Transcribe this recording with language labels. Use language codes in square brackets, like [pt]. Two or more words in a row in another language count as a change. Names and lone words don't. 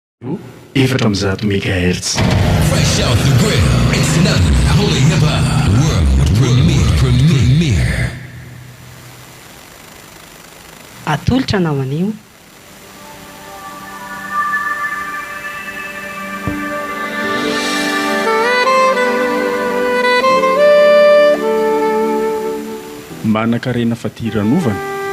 [mg] Efatra amby zato megahertz. [en] Fresh out the grill, it's another Holy Hip Hop World Premiere. [mg] Atolotra namanio. Manan-karena fatiranovana.